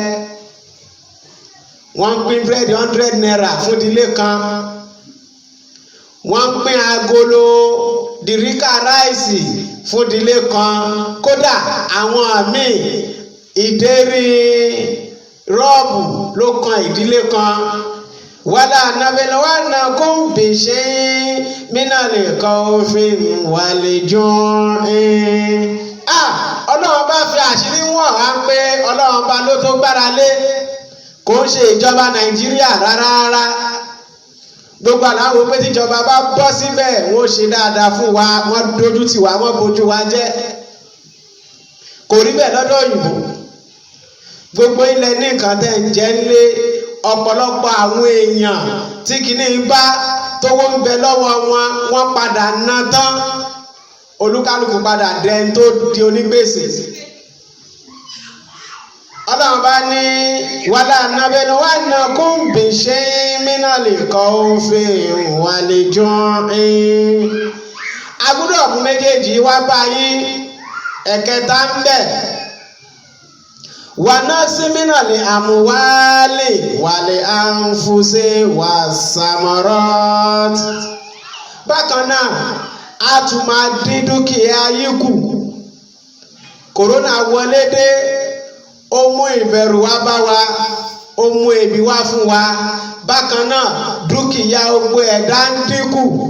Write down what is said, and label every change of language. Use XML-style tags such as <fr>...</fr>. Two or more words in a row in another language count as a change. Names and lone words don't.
<yo>Wọ́n ń pín búrẹ́dì 100 naira fún ìdílé kan. Wọ́n ń pín agolo dìríkà ráìsì fún ìdílé kan. Kódà àwọn míì ìdérí rọ́ọ̀bù ló kan ìdílé kan.</yo> <ar>ولنبلونكم بشيء من الخوف والجوع.</ar> <yo>Ọlọ́run bá fi àṣírí wọ̀n á pé Ọlọ́run bá ló tó gbára lé, kò ń ṣe ìjọba Nàìjíríà rárá. Gbogbo àláwọ̀ pé tíjọba bá bọ́ síbẹ̀ wọ́n ṣe dáadáa fún wa, wọ́n dojú tì wá, wọ́n bojú wa jẹ́. Kò rí bẹ́ẹ̀ lọ́dọ̀ òyìnbó. Gbogbo ilẹ̀ ní nǹkan tẹ̀ ń jẹ́ nílé. Ọ̀pọ̀lọpọ̀ àwọn èèyàn tí kìíní bá tówó ń bẹ lọ́wọ́ wọn, wọ́n padà ná tán. Olúkálùkù padà dẹni tó di onígbèsè. Ọlọ́run bá ní</yo> <ar>ولنبلونكم بشيء من الخوف والجوع.</ar> <yo>A gbọ́dọ̀ mú méjèèjì wá bá yín. Ẹ̀kẹta ń bẹ.</yo> <ar>ونقص من الأموال والأنفس والثمرات.</ar> <yo>Bákan náà a tún máa dín dúkìá yín kù. Kòrónà wọlé dé, ó mú ìbẹ̀rù wá bá wa, ó mú ebi wá fún wa. Bákan náà dúkìá gbogbo ẹ̀dá ń dínkù.</yo>